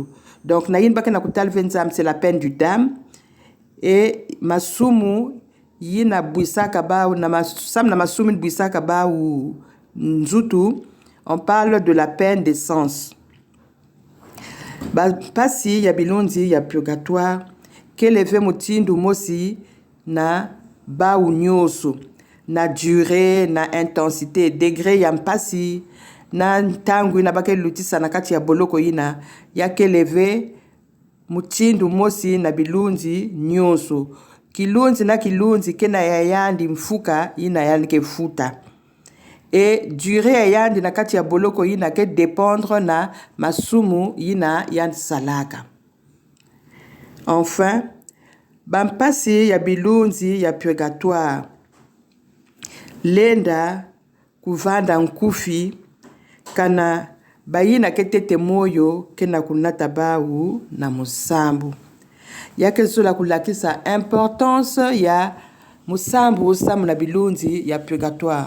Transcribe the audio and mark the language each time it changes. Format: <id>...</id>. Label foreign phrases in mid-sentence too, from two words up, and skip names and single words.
<ktu>Donc na yin bake na kutal venzam</ktu> <fr>c'est la peine du dam et</fr> <ktu>masumu yina buisaka ba na masumu buisaka ba ou nzutu</ktu> <fr>on parle de la peine des sens.</fr> <ktu>Ba pasi ya bilonzi ya purgatoire keleve mutindu mosi na ba ou nyoso na durée na intensité degré ya mpasi na tangu ina bake lutisa na kati ya boloko ina yake leve mutindu mosi na bilunzi nyoso kilunzi kena yayandi mfuka ina yanike futa</ktu> <fr>et durée</fr> <ktu>yayandi na kati ya boloko ina ke dépendre na masumu ina yan salaka. Enfin bampasi ya bilunzi ya purgatoire lenda kuvanda nkufi kana bayina ketete moyo kena kunata bawu na musambu yake zula kulakisa importance ya musambu samu na bilunzi ya purgatoire.</ktu>